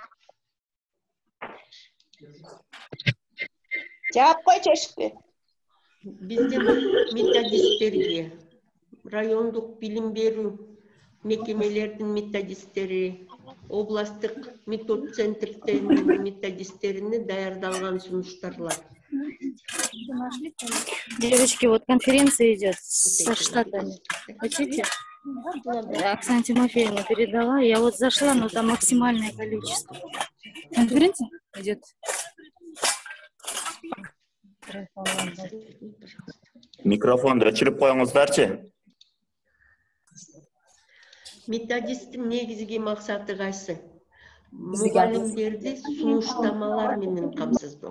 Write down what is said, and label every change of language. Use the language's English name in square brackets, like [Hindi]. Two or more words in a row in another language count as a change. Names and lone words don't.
[Kyrgyz] Жаап койчу эшикти. Биздин методисттерге, райондук билим берүү мекемелердин методисттери, областтык метод центрдердин методисттерине даярдалган сунуштарлар. [Russian] Девочки, вот конференция идет со Штатами. Хотите? Оксана Тимофеевна передала. Я вот зашла, но там максимальное количество. Конференция идет. [Kyrgyz] Микрофонду өчүрүп коюңуздарчы. Методисттин негизги максаты кайсы? Мугалимдерди сунуштамалар менен камсыздоо.